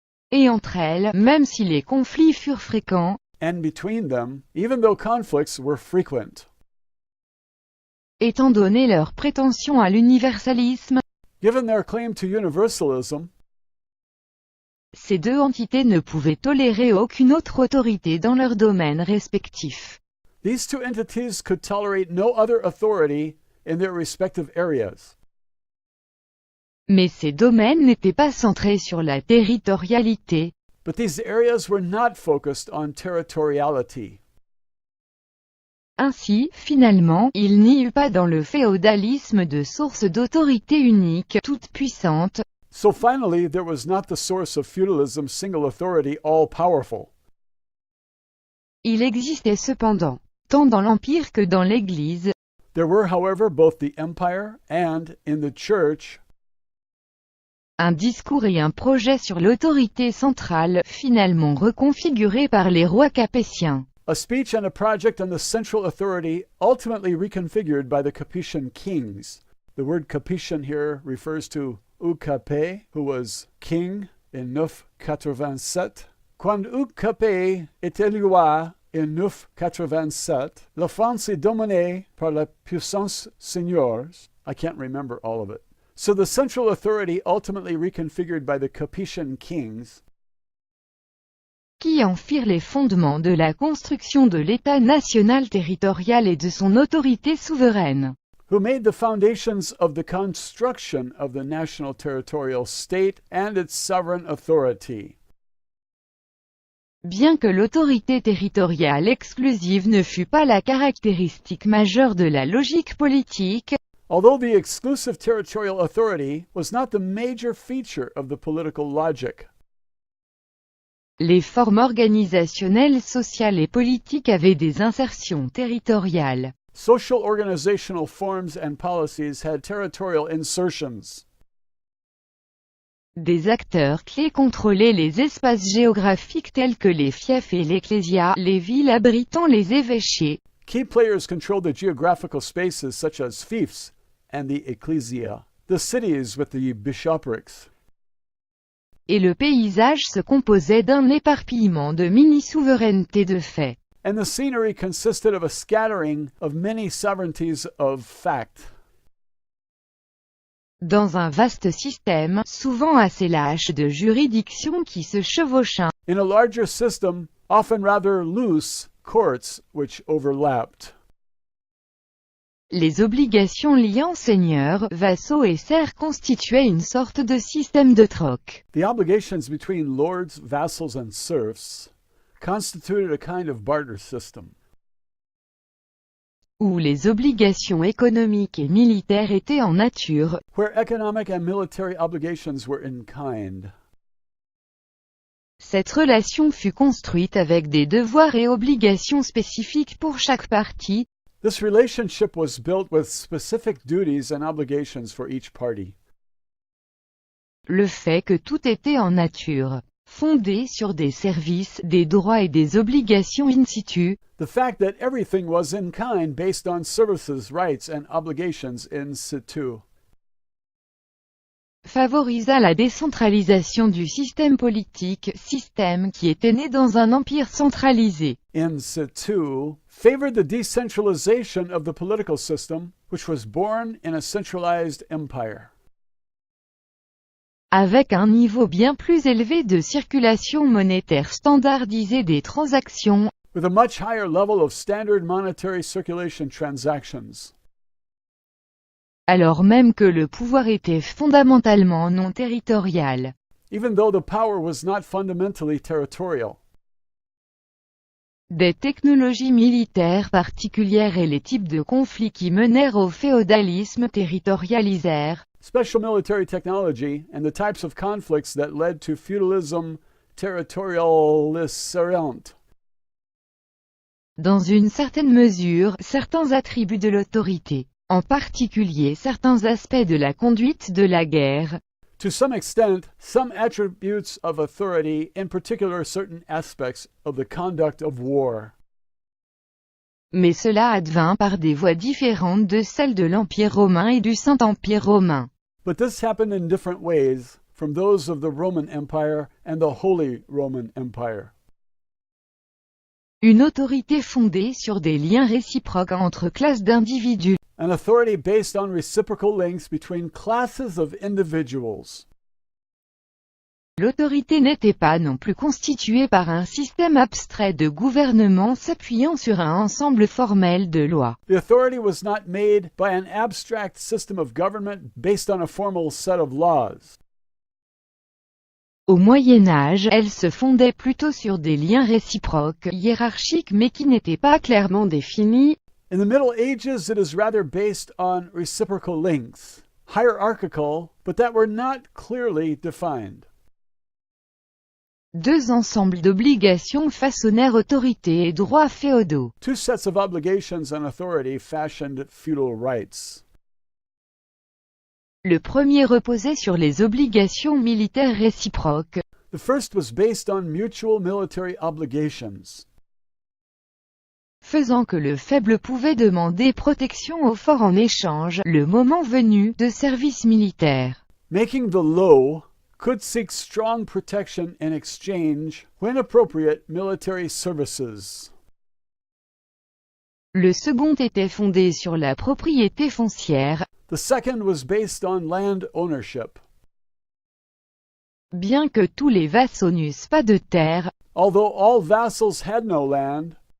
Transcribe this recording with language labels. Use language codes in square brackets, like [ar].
[fr] Et entre elles, même si les conflits furent fréquents, [en] And between them, even though conflicts were frequent. [fr] étant donné leur prétention à l'universalisme, [en] Given their claim to universalism, [fr] ces deux entités ne pouvaient tolérer aucune autre autorité dans leurs domaines respectifs. [en] these two entities could tolerate no other authority in their respective areas. [fr] Mais ces domaines n'étaient pas centrés sur la territorialité. [en] But these areas were not focused on territoriality. [fr] Ainsi, finalement, il n'y eut pas dans le féodalisme de source d'autorité unique, toute puissante. [en] So finally, there was not the source of feudalism's single authority all-powerful. [fr] Il existait cependant, tant dans l'Empire que dans l'Église, [en] There were, however, both the empire and, in the church, [fr] un discours et un projet sur l'autorité centrale, finalement reconfigurés par les rois capétiens. [en] a speech and a project on the central authority ultimately reconfigured by the Capetian kings. The word Capetian here refers to Ucapé, who was king in 987. [fr] Quand Ucapé est élu en 987, la France est dominée par la puissance seigneurs. [en] I can't remember all of it. So the central authority ultimately reconfigured by the Capetian kings [fr] qui en firent les fondements de la construction de l'État national territorial et de son autorité souveraine. [en] who made the foundations of the construction of the national territorial state and its sovereign authority. [fr] Bien que l'autorité territoriale exclusive ne fût pas la caractéristique majeure de la logique politique, [en] Although the exclusive territorial authority was not the major feature of the political logic, [fr] les formes organisationnelles sociales et politiques avaient des insertions territoriales. [en] social organizational forms and policies had territorial insertions. [fr] Des acteurs clés contrôlaient les espaces géographiques tels que les fiefs et l'ecclésia, les villes abritant les évêchés, [en] Key players controlled the geographical spaces such as fiefs and the ecclesia, the cities with the bishoprics. [fr] et le paysage se composait d'un éparpillement de mini-souverainetés de fait. [en] And the scenery consisted of a scattering of many sovereignties of fact. [fr] Dans un vaste système, souvent assez lâche de juridictions qui se chevauchaient, [en] In a larger system, often rather loose, courts which overlapped. [fr] les obligations liant seigneurs, vassaux et serfs constituaient une sorte de système de troc. [en] The obligations between lords, vassals, and serfs constituted a kind of barter system. [fr] Où les obligations économiques et militaires étaient en nature, [en] Where economic and military obligations were in kind. [fr] cette relation fut construite avec des devoirs et obligations spécifiques pour chaque partie. [en] This relationship was built with specific duties and obligations for each party. [fr] Le fait que tout était en nature, fondé sur des services, des droits et des obligations in situ, [en] The fact that everything was in kind based on services, rights, and obligations in situ. [fr] favorisa la décentralisation du système politique, système qui était né dans un empire centralisé. [en] In situ favored the decentralization of the political system, which was born in a centralized empire. [fr] Avec un niveau bien plus élevé de circulation monétaire standardisée des transactions, [en] With a much higher level of standard monetary circulation transactions. [fr] alors même que le pouvoir était fondamentalement non territorial. [en] Even though the power was not fundamentally territorial. [fr] Des technologies militaires particulières et les types de conflits qui menèrent au féodalisme territorialisèrent, [en] Special military technology and the types of conflicts that led to feudalism territorialisierant. [fr] dans une certaine mesure, certains attributs de l'autorité, en particulier certains aspects de la conduite de la guerre, [en] To some extent, some attributes of authority, in particular certain aspects of the conduct of war. [fr] mais cela advint par des voies différentes de celles de l'Empire romain et du Saint-Empire romain. [en] But this happened in different ways from those of the Roman Empire and the Holy Roman Empire. [fr] Une autorité fondée sur des liens réciproques entre classes d'individus. [en] An authority based on reciprocal links between classes of individuals. [fr] L'autorité n'était pas non plus constituée par un système abstrait de gouvernement s'appuyant sur un ensemble formel de lois. [en] The authority was not made by an abstract system of government based on a formal set of laws. [fr] Au Moyen Âge, elle se fondait plutôt sur des liens réciproques, hiérarchiques mais qui n'étaient pas clairement définis. [en] In the Middle Ages, it is rather based on reciprocal links, hierarchical, but that were not clearly defined. [fr] Deux ensembles d'obligations façonnèrent autorité et droits féodaux. [en] Two sets of obligations and authority fashioned feudal rights. [fr] Le premier reposait sur les obligations militaires réciproques. [en] The first was based on mutual military obligations, [fr] faisant que le faible pouvait demander protection au fort en échange, le moment venu, de services militaires. [en] making the low could seek strong protection in exchange when appropriate military services. [fr] Le second était fondé sur la propriété foncière, [en] The second was based on land ownership. [fr] bien que tous les vassaux n'eussent pas de terre. [en] Although all vassals had no land,